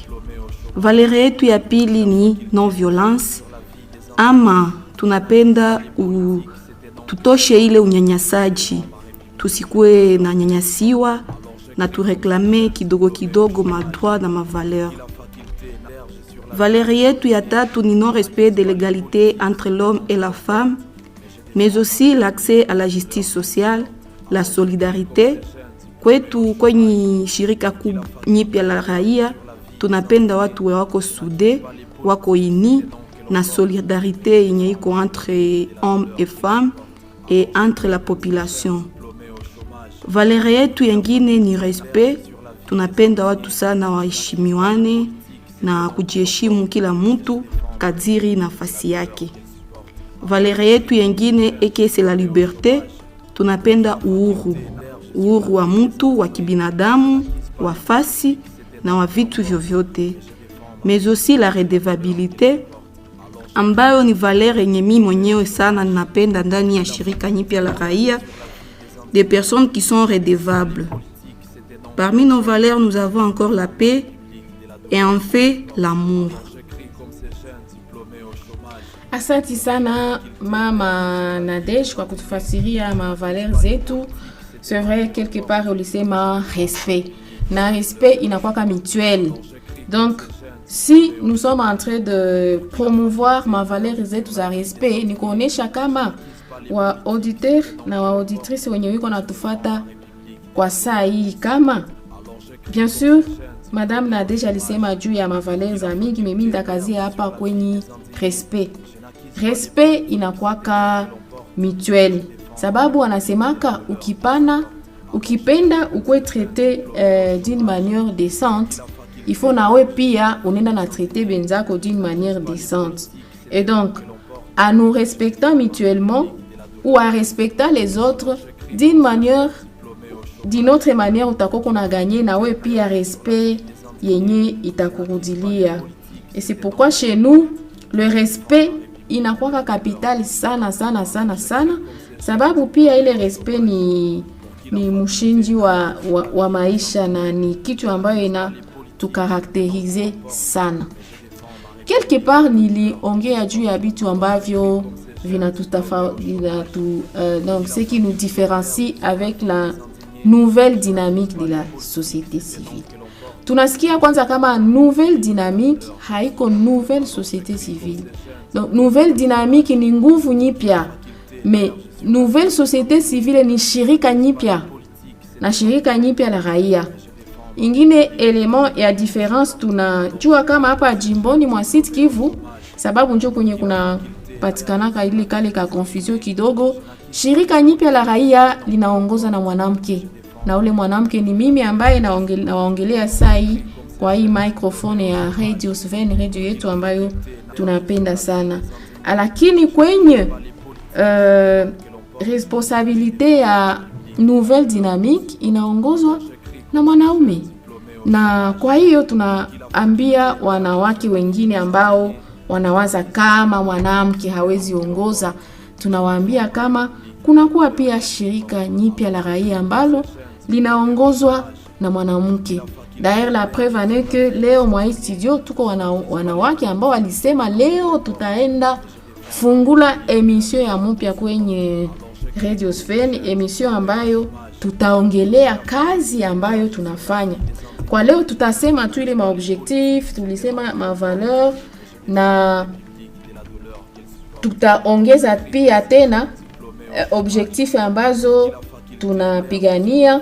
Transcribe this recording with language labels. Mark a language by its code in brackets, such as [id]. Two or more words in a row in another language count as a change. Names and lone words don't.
[sw] Valeri yetu ya pili ni [fr] non violence, [sw] ama tunapenda tutoshe ile unyanyasaji tusikue na nyanyasiwa na tureklame kidogo kidogo madroit na mavaleur. [fr] Valeur [sw] yetu ya tatu ni [fr] non-respect de l'égalité entre l'homme et la femme, mais aussi l'accès à la justice sociale, la solidarité. [sw] Kwetu kwenye shirika nyipya la raia, tunapenda watu wako sude, wako ini, na solidarité yenye iko [fr] entre hommes et femmes et entre la population. [sw] Valeur yetu yengine ni respect, tunapenda watu sana waheshimiwane na kujiheshimu kila mtu kadiri nafasi yake. [fr] Valeur [sw] yetu yengine [fr] c'est la liberté, [sw] tunapenda uhuru wa mtu wa kibinadamu, wa fasi na wa vitu vyovyote. [fr] Mais aussi la redevabilité, [sw] ambayo ni valeur yenye mimi mwenyewe sana ninapenda ndani ya shirika nyipya la raia, [fr] des personnes qui sont redevables. Parmi nos valeurs, nous avons encore la paix et en fait l'amour. [sw] Asante sana Mama Nadej kwa kutufasiria mavaleur zetu. [fr] C'est vrai, quelque part ulisema respect. [sw] Na respect inakuwa mutuel. [fr] Donc, si nous sommes en train de promouvoir ma [sw] valeur zetu za respect, ni kuonesha kama wa auditeur na wa auditrice wenye wiko natufata kwa saa hii kama [fr] bien sûr [sw] Madame Nadej alisema juu ya mavaleur za mingi, mimi ndakazia hapa kwenye respect. Respect inakuwaka mutuel. Sababu wanasemaka ukipenda ukwe [fr] traité d'une manière décente, il faut [sw] nawe pia unenda na traiter benzako [fr] d'une manière décente. Et donc, en nous respectant mutuellement ou en respectant les autres d'une autre manière, [sw] utako kuna gagné nawe pia respect yenye itakurudilia. [fr] Et c'est pourquoi chez nous, le respect [sw] inakuwa capital sana sana sana sana, sababu pia ile respect ni mshinji wa maisha na ni kitu ambayo ina tukarakterize sana. [fr] Quelque part [sw] niliongea juu ya vitu ambavyo [fr] donc ce qui nous différencie avec la nouvelle dynamique de la société civile. [sw] Tunasikia kwanza kama [fr] nouvelle dynamique [sw] haiko [fr] nouvelle société civile. Donc nouvelle dynamique [sw] ni nguvu nyipya, [fr] mais nouvelle société civile [sw] ni shirika nyipya na shirika nyipya la raia. Ingine element ya difference tunajua kama hapa jimboni mwa Sud Kivu, sababu njo kwenye kuna patikanaka ile kale ka confusion kidogo, shirika nyipya la raia linaongoza na mwanamke, na ule mwanamke ni mimi ambaye naongelea sai kwa hii microphone ya Radio Sven, radio yetu ambayo tunapenda sana. Lakini kwenye responsabilité ya [fr] nouvelle dynamique [sw] inaongozwa na mwanaume. Na kwa hiyo tunaambia wanawake wengine ambao wanawaza kama mwanamke hawezi ongoza, tunawaambia kama kunakuwa pia shirika nyipya la raia ambalo linaongozwa na mwanamke. [fr] D'ailleurs la preuve est que [sw] leo mwa studio tuko wanawake ambao walisema leo tutaenda fungula emission ya mpya kwenye Radio Sven, emission ambayo tutaongelea kazi ambayo tunafanya. Kwa leo tutasema tu ile maobjectif, tulisema mavaleur, na tutaongeza pia tena objectif ambazo tunapigania.